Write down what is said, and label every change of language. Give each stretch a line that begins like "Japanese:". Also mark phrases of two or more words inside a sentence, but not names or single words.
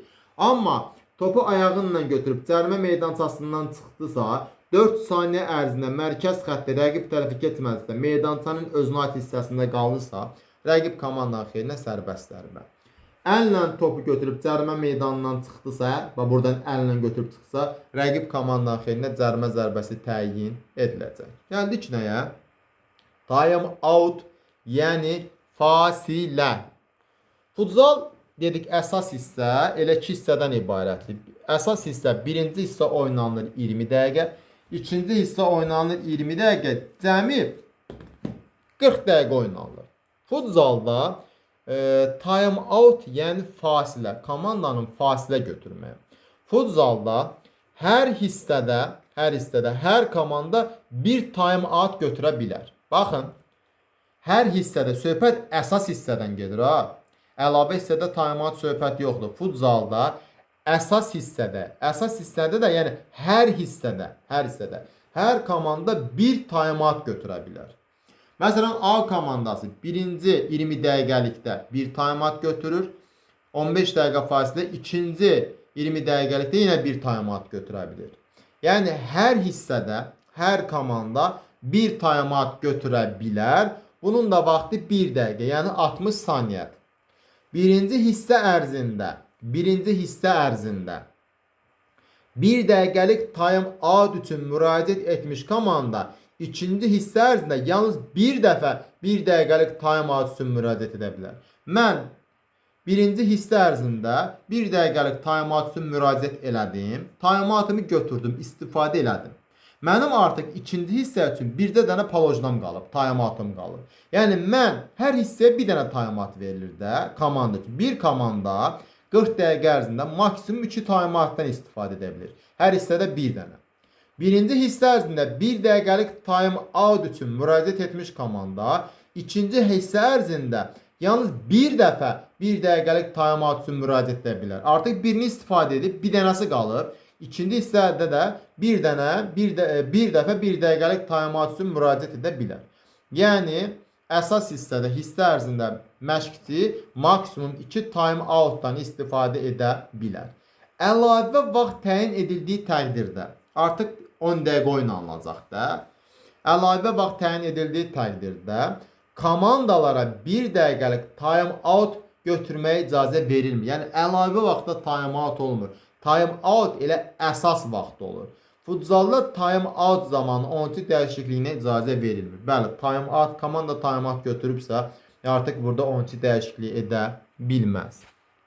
Azerbaijani: Amma topu ayağınla götürüb cərimə meydançasından çıxdısa, 4 saniyə ərzində mərkəz xətti rəqib tərəfə keçməzsə, meydançanın özünə aid hissəsində qalırsa, rəqib komandanın xeyrinə sərbəst zərbə. Əllə topu götürüb cərimə meydanından çıxdısa, və buradan əllə götürüb çıxsa, rəqib komandanın xeyrinə cərimə zərbəsi təyin ediləcək. Gəldik nəyə?
English: Time out,
Azerbaijani: yəni fasilə. Futzal dedik əsas hissə elə 2 hissədən ibarətdir. Əsas hissə birinci hissə oynanır 20 dəqiqə, ikinci hissə oynanır 20 dəqiqə, cəmi 40 dəqiqə oynanır. Futzalda
English: time out,
Azerbaijani: yəni fasilə, komandanın fasilə götürməyi. Futzalda hər hissədə hər komanda bir
English: time out
Azerbaijani: götürə bilər. Baxın, hər hissədə söhbət əsas hissədən gedir ha. Əlavə hissədə
English: time out
Azerbaijani: söhbət yoxdur. Futzalda əsas hissədə də, yəni hər hissədə hər komanda bir timeout götürə bilər. Məsələn, A komandası birinci 20 dəqiqəlikdə bir timeout götürür. 15 dəqiqə fasilə ikinci 20 dəqiqəlikdə yenə bir timeout götürə bilir. Yəni, hər hissədə, hər komanda bir timeout götürə bilər. Bunun da vaxtı 1 dəqiqə, yəni 60 saniyədir. Birinci hissə ərzində 1 dəqiqəlik time-out üçün müraciət etmiş komanda ikinci hissə ərzində yalnız bir dəfə 1 dəqiqəlik time-out üçün müraciət edə bilər. Mən birinci hissə ərzində 1 dəqiqəlik time-out üçün müraciət elədim. Time-outumu götürdüm, istifadə elədim. Mənim artıq ikinci hissə üçün bircə dənə palojnam qalıb, time-outum qalıb. Yəni mən hər hissəyə bir dənə time-out verilir də komanda üçün. Bir komanda 40 dəqiqə ərzində maksimum 2 time-outdan istifadə edə bilir. Hər hissədə bir dənə. Birinci hissə ərzində 1 dəqiqəlik time-out üçün müraciət etmiş komanda ikinci hissə ərzində yalnız bir dəfə 1 dəqiqəlik time-out üçün müraciət edə bilər. Artıq birini istifadə edib bir dənəsi qalır. İkinci hissədə də bir dəfə 1 dəqiqəlik time-out üçün müraciət edə bilər. Yəni, əsas hissədə, hissə ərzində məşqçi maksimum 2 time-outdan istifadə edə bilər. Əlavə vaxt təyin edildiyi təqdirdə, artıq 10 dəqiqə oynanılacaq da, əlavə vaxt təyin edildiyi təqdirdə komandalara 1 dəqiqəlik time-out götürməyə icazə verilmir. Yəni, əlavə vaxtda time-out olmur. Time-out elə əsas vaxt olur. Futzalda time-out zamanı oyunçu dəyişikliyinə icazə verilmir. Bəli, komanda time-out götürübsə, artıq burada oyunçu dəyişikliyi edə bilməz.